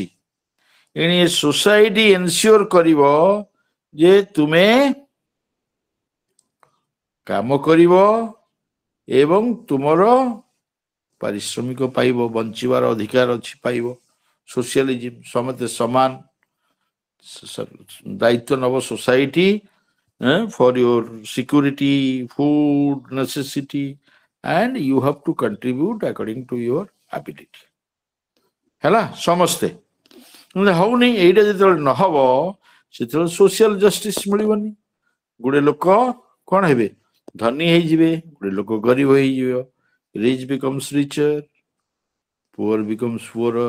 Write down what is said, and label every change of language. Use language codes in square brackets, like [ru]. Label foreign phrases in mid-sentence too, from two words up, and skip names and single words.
[or] ଏଣୁ ଏ [en] society ensure [or] କରିବ ଯେ ତୁମେ କାମ କରିବ ଏବଂ ତୁମର ପାରିଶ୍ରମିକ ପାଇବ, ବଞ୍ଚିବାର ଅଧିକାର ଅଛି ପାଇବ। ସୋସିଆଲିଜିମ, ସମସ୍ତେ ସମାନ, ଦାୟିତ୍ୱ ନେବ ସୋସାଇଟି [en] for your security, food, necessity, and you have to contribute according to your ability. [or] ହେଲା, ସମସ୍ତେ ହଉନି। ଏଇଟା ଯେତେବେଳେ ନହବ ସେତେବେଳେ [en] social justice [or] ମିଳିବନି। ଗୋଟେ ଲୋକ କ'ଣ ହେବେ, ଧନୀ ହେଇଯିବେ, ଗୋଟେ ଲୋକ ଗରିବ ହେଇଯିବ। [en] rich becomes richer, poor becomes poorer.